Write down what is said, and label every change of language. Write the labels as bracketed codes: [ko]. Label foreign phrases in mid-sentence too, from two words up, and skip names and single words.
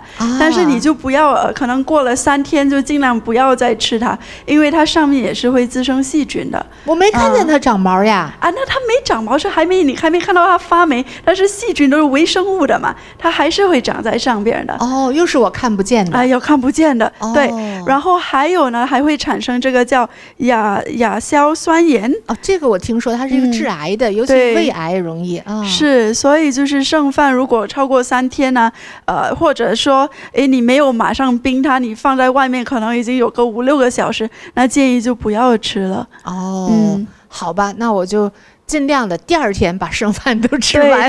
[zh] 但是你就不要可能過了3天就盡量不要再吃它，因為它上面也是會滋生細菌的。我沒看見它長毛呀。那它沒長毛是你還沒看到它發霉，但是細菌都是微生物的嘛，它還是會長在上邊的。又是我看不見的。有看不見的。對，然後還有呢，還會產生這個叫亞硝酸鹽。這個我聽說它是一個致癌的，尤其胃癌容易。是，所以就是剩飯如果超過3天呢，或者說你沒有馬上冰它，你放在外面可能已經有個5-6個小時，那建議就不要吃了。好吧，那我就盡量的第二天把剩飯都吃完。